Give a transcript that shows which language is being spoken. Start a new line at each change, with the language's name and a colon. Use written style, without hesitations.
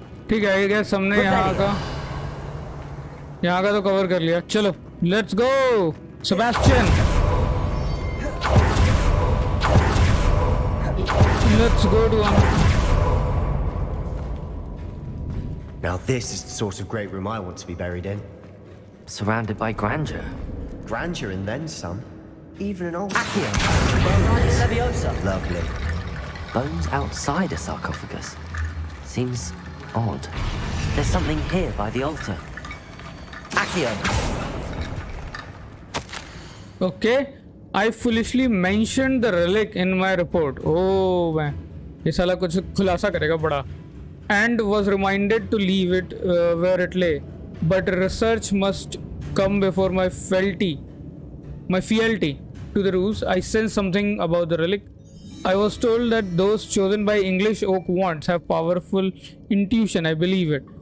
Hindi: ठीक है, ये हमने यहाँ का तो कवर कर लिया। चलो
English: Let's go Sebastian, let's go to. Now this is the sort of great room I want to be buried in. Surrounded by grandeur. Grandeur and then some. Even an old... Accio. Wingardium Leviosa. Lovely. Bones outside a sarcophagus. Seems odd. There's something here by the altar. Accio. Okay, I foolishly mentioned the relic in my report. Oh man,
Hindi: ये साला कुछ खुलासा करेगा बड़ा.
English: And was reminded to leave it where it lay. But research must come before my fealty to the rules. I sensed something about the relic. I was told that those chosen by English oak wands have powerful intuition. I believe it.